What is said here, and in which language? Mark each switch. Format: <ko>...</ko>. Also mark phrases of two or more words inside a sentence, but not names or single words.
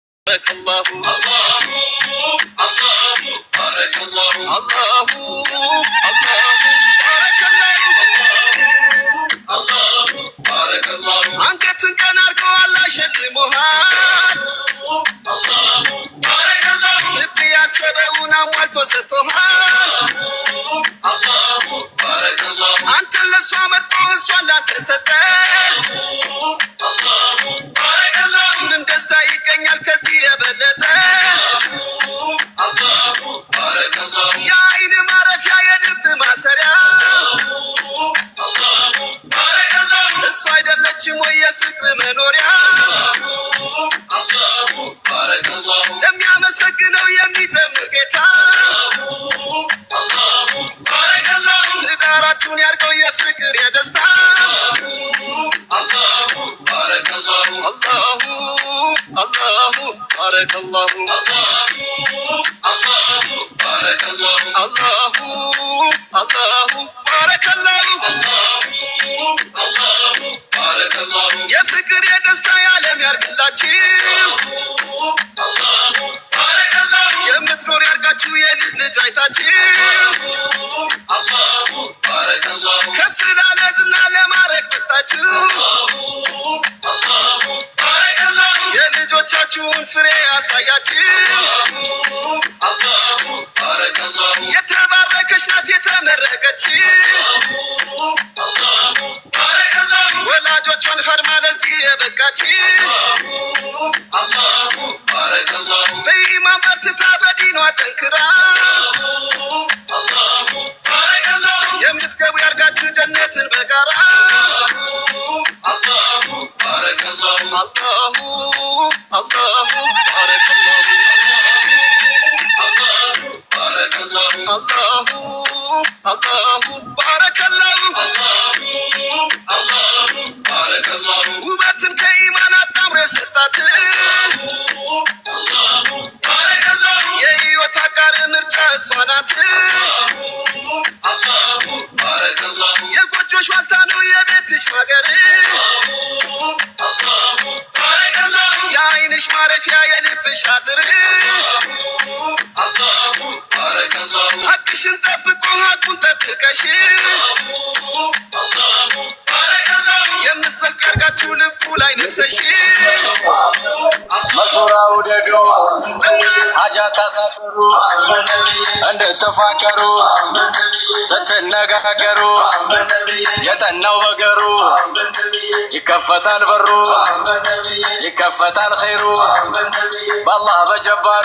<ar>بارك الله الله الله بارك الله الله الله بارك الله الله بارك الله</ar> <am>አንገትን ቀና አርጎ አላህ ሸልሞሃል</am> <ar>الله بارك الله</ar> <am>ልብ ያሰበውን አሟልቶ ሰጥቶሃል</am> <ar>الله بارك الله</ar> <am>አንተን ለሷ መርጦ እሷን ላንተ ሰጠ</am> <ar>الله بارك الله</ar> <am>ምን ደስታ ይገኛል ከዚህ የበለጠ</am> <ar>الله بارك الله</ar> <am>የዓይን ማረፊያ የልብ ማሰሪያ</am> <ar>الله بارك الله</ar> <am>እሷ አይደለችም ወይ የፍቅር መኖሪያ</am> <ar>الله بارك الله</ar> <am>ለሚያመሰግነው የሚዘምር ጌታ</am> <ar>الله بارك الله</ar> <am>ትዳራችሁን ያርገው የፍቅር የደስታ</am> <ar>الله بارك الله الله الله بارك الله الله الله بارك الله الله الله بارك الله الله الله بارك الله</ar> <am>የፍቅር የደስታ የዓለም ያርግላችሁ</am> <ar>الله بارك الله</ar> <am>የምትኖር ያርጋችሁ የልጅ ልጅ አይታችሁ</am> <ar>الله بارك الله</ar> <am>ከፍ ላለ ዝና ለማረግ መጣችሁ</am> <ar>الله بارك الله</ar> <am>የልጆቻችሁን ፍሬ ያሳያችሁ</am> <ar>الله بارك الله</ar> <am>የተባረከች ናት የተመረቀች</am> <ar>الله بارك الله</ar> <am>ወላጆቿን ፈርማ ለዚህ የበቃች</am> <ar>الله بارك الله</ar> <am>በኢማን በርትታ በዲኗ ጠንክራ</am> <ar>الله بارك الله</ar> <am>የምትገቡ ያርጋችሁ ጀነትን በጋራ</am> <ar>الله بارك الله الله الله بارك الله الله بارك الله الله الله بارك الله الله الله بارك الله</ar> <am>ውበትን ከኢማን አጣምሮ የሰጣት</am> <ar>الله بارك الله</ar> <am>የህይወት አጋር ምርጫ እሷ ናት</am> <ar>الله بارك الله</ar> <am>የጎጆሽ ዋልታ ነው የቤትሽ ማገር</am> <ar>الله بارك الله</ar> <am>የዓይንሽ ማረፊያ የልብሽ አጥር</am> <ar>الله بارك الله</ar> <am>ሐቅሽን ጠብቆ ሐቁን ጠብቀሽ</am> <ar>الله بارك الله</ar> <am>የምትዘልቅ ያርጋችሁ ልቡ ላይ ነግሰሽ መሱራ ውደዱ ሀጃ ታሳድሩ እንድትፋቀሩ ስትነጋገሩ የጠናው በገሩ ይከፈታል በሩ ይከፈታል ኸይሩ በአላህ በጀባሩ</am>